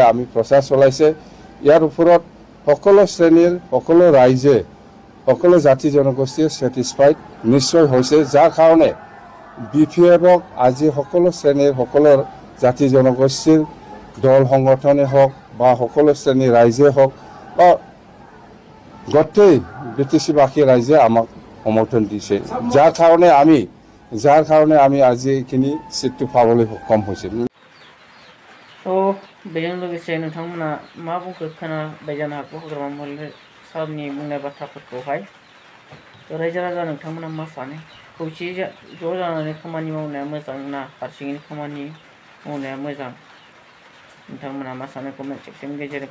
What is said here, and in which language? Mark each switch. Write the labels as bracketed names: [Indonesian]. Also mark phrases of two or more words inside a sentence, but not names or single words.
[Assamese] আমি প্ৰচাৰ চলাইছে ইয়াৰ ওপৰত সকলো শ্ৰেণীৰ সকলো ৰাইজে সকলো জাতি জনগোষ্ঠীয়ে ছেটিছফাইড নিশ্চয় হৈছে যাৰ কাৰণে বিপিএফক আজি সকলো শ্ৰেণীৰ সকলো জাতি জনগোষ্ঠীৰ দল সংগঠনে হওক বা সকলো শ্ৰেণীৰ ৰাইজে হওক বা গোটেই বিটিচিবাসী ৰাইজে আমাক সমৰ্থন দিছে যাৰ কাৰণে আমি আজি এইখিনি সিটটো পাবলৈ সক্ষম হৈছিল [Bodo] बेजों लोगोसे नोंथांमोना मा बुंखो खोनाबाय जानो हागौ हाग्रामा महिलारि सारनि बुंनाय बाथ्राफोरखौहाय रायजो राजा नोंथांमोना मा सानो खौसे ज' जानानै खामानि मावनाया मोजां ना हारसिङै खामानि मावनाया मोजां नोंथांमोना मा सानो कमेन्ट सेक्सननि गेजेरजों